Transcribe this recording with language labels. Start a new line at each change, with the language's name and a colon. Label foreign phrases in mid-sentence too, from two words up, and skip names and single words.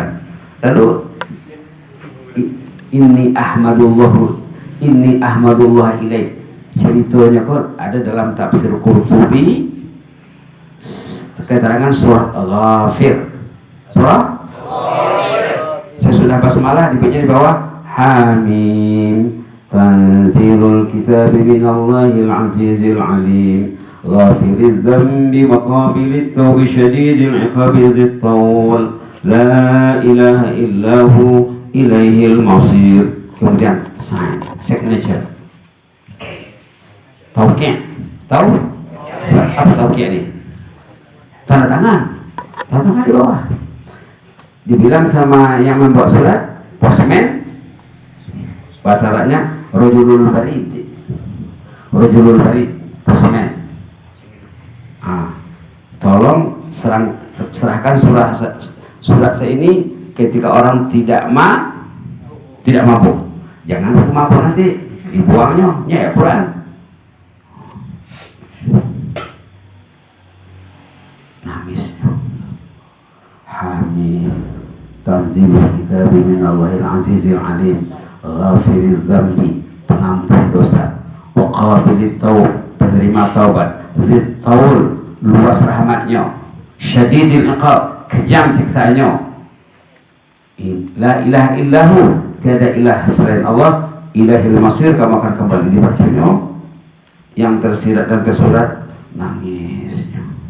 Arabic: Lalu إني أحمد الله إليه.
Indonesian: Ceritanya kok ada dalam tafsir Qurtubi, keterangan surah Ghafir. Surah sesudah basmalah dibaca di bawah Hamim,
Arabic: تنزيل الكتاب من الله العزيز العليم غافر الذنب وقابل التوب شديد العقاب ذي الطول لا إله إلا هو إليه المصير.
Indonesian: Kemudian
English: sign signature
Indonesian: tauqi'. Tahu apa tauqi' ini? Tanda tangan di bawah. Dibilang sama yang membawa surat, posmen, bahasa Arabnya
Arabic: رجل البريد,
Indonesian: posmen. Tolong serahkan surat saya ini ketika orang tidak mabuk. Jangan mabuk nanti dibuangnya, ya Quran. Nangis.
Arabic: Hamid, تنزيل الكتاب من الله العزيز العليم غافر الذنب,
Indonesian: pengampun dosa,
Arabic: وقابل التوب,
Indonesian: penerima taubat,
Arabic: ذي الطول,
Indonesian: luas rahmatnya,
Arabic: شديد العقاب,
Indonesian: kejam siksaannya.
Arabic: لا إله إلا هو,
Indonesian: tiada ilah selain Allah,
Arabic: إليه المصير,
Indonesian: kamu akan kembali dibacanya. Yang tersirat dan tersurat nangisnya.